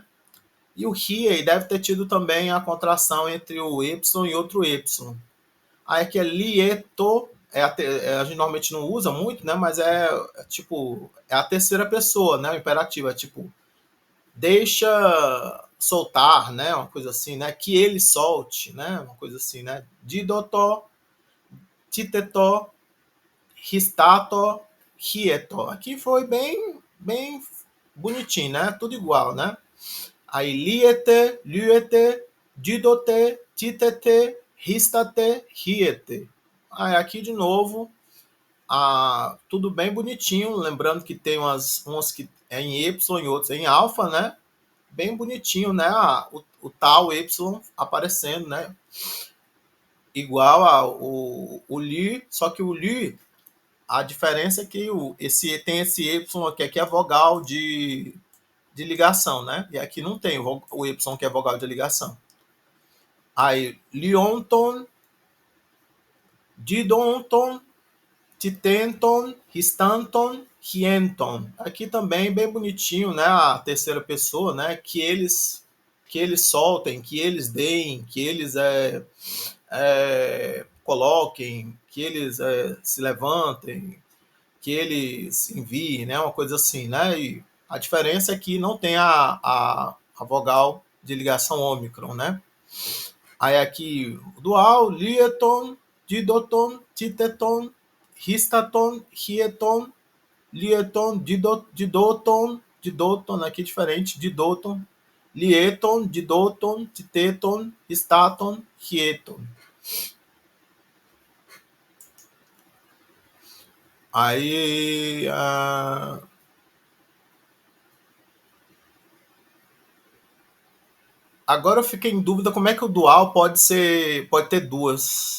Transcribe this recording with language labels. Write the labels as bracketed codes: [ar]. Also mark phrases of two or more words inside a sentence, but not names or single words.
[pt] E o rie deve ter tido também a contração entre o Y e outro Y. Aí aqui é lieto, a gente normalmente não usa muito, né? Mas é a terceira pessoa, né? O imperativo é tipo, deixa soltar, né? Uma coisa assim, né? Que ele solte, né? Uma coisa assim, né? [el] διδότω, τιθέτω, ῥιστάτω, ἱέτω. [pt] Aqui foi bem bonitinho, né? Tudo igual, né? [el] Aí λιέτε, λυέτε, διδότε, τιθέτε, ῥιστάτε, ῥιέτε. [pt] Aí aqui de novo, tudo bem bonitinho, lembrando que tem uns que é em Y e outros em alfa, né? Bem bonitinho, né? O tal Y aparecendo, né? Igual o Li, só que o Li, a diferença é que tem esse Y aqui é vogal de ligação, né? E aqui não tem o Y que é vogal de ligação. Aí, [el] λιόντων, διδόντων, τιθέντων, ῥιστάντων, ἱέντων. [pt] Aqui também bem bonitinho, né? A terceira pessoa, né? Que eles que eles soltem, que eles deem, que eles coloquem, que eles se levantem, que eles enviem, né? Uma coisa assim, né? E a diferença é que não tem a vogal de ligação ômicron, né? Aí aqui, [el] dual, λιέτων, διδότων, τιθέτων, ἱστάτων, ἱέτων, λιέτων, διδότων, [pt] aqui diferente, [el] διδότων, λιέτων, διδότων, τιθέτων, ἱστάτων, ἱέτων. [pt] Aí, agora eu fiquei em dúvida como é que o dual pode ter duas.